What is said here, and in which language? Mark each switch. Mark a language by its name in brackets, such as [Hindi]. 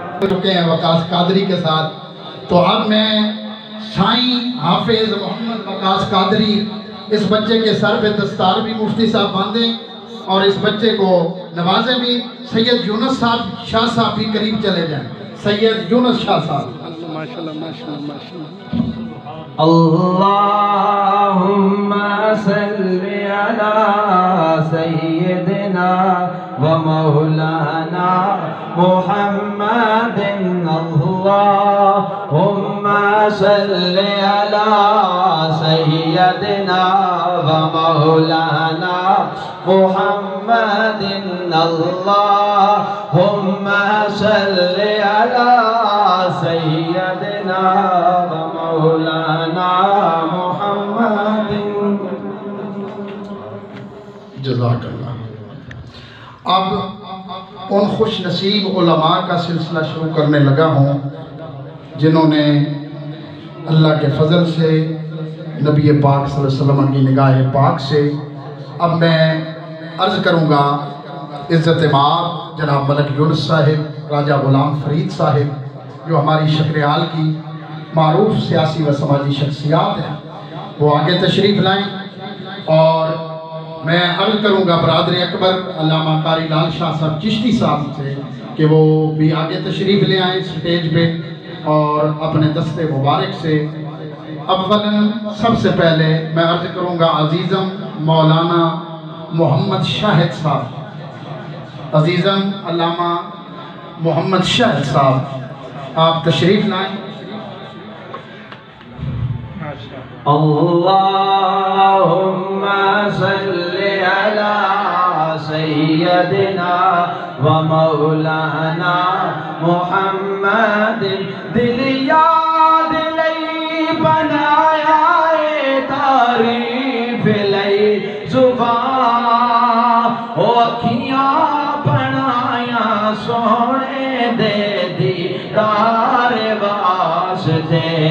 [Urdu] چکے ہیں وقاص قادری کے ساتھ. تو اب میں سائیں حافظ محمد وقاص قادری اس بچے کے سر پہ دستار بھی مفتی صاحب باندھیں اور اس بچے کو نوازیں بھی. سید یونس صاحب شاہ صاحب بھی قریب چلے جائیں. سید یونس شاہ صاحب. ماشاءاللہ ماشاءاللہ ماشاءاللہ. [Arabic] اللهم صل على سيدنا ومولانا محمد اللهم صل على سيدنا ومولانا محمد اللهم صل على سيدنا ومولانا محمد. [Urdu] جزاک اللہ. اب ان خوش نصیب علماء کا سلسلہ شروع کرنے لگا ہوں جنہوں نے اللہ کے فضل سے نبی پاک صلی اللہ علیہ وسلم کی نگاہ پاک سے. اب میں عرض کروں گا عزت مآب جناب ملک یونس صاحب راجہ غلام فرید صاحب جو ہماری شکریال کی معروف سیاسی و سماجی شخصیات ہیں وہ آگے تشریف لائیں. اور میں عرض کروں گا برادر اکبر علامہ قاری لال شاہ صاحب چشتی صاحب سے کہ وہ بھی آگے تشریف لے آئیں سٹیج پہ اور اپنے دستے مبارک سے. اولاً سب سے پہلے میں عرض کروں گا عزیزم مولانا محمد شاہد صاحب. عزیزم علامہ محمد شاہد صاحب آپ تشریف لائیں. [Arabic] اللهم صل على سيدنا ومولانا محمد. [Punjabi] دل یاد لئی بنایا تعریف لئی زبان اکھیاں بنایا سونے دے دیدار واسطے.